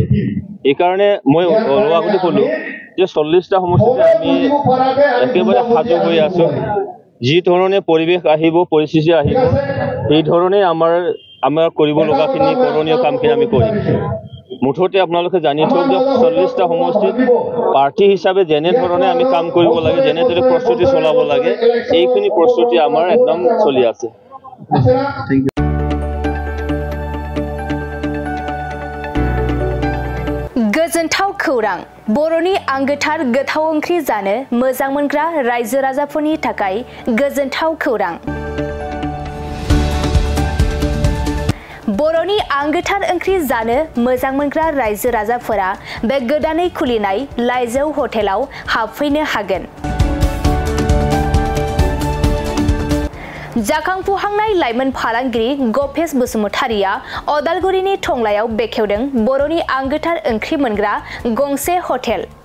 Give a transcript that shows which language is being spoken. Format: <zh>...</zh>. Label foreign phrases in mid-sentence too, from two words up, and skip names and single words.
<as>এইকাৰণে মই অলপ আগতে ক'লোঁ যে 40টা সমষ্টিতে আমি একেবাৰে সাজু হৈ আছোঁ যি ধৰণে পৰিৱেশ আহিব পৰিস্থিতি আহিব এই ধৰণে আমাৰ কৰিব লগাখিনি কৰণীয় কামখিনি আমি কৰিম মুঠতে আপোনালোকে জানি থওক যে 40টা সমষ্টিত পাৰ্টি হিচাপে যেনে ধৰণে আমি কাম কৰিব লাগে যেনেদৰে প্ৰস্তুতি চলাব লাগে এইখিনি প্ৰস্তুতি আমাৰ একদম চলি আছে</as> <brx>गोजोनथाव खौरां बर'नि आंगोथार गोथाव ओंख्रि जानो मोजां मोनग्रा रायजो राजाफोरनि थाखाय गोजोनथाव खौरां बर'नि आंगोथार ओंख्रि जानो मोजां मोनग्रा रायजो राजाफोरा बे गोदानै खुलिनाय लाइजौ हटेलाव हाबफैनो हागोन जाखांफुहांनाय लाइमोन फालांगिरि गपेश बसुमतारिया अदालगुरिनि टंलायाव बेखेवदों बर'नि आंगोथार ओंख्रि मोनग्रा गंसे हटेल</brx>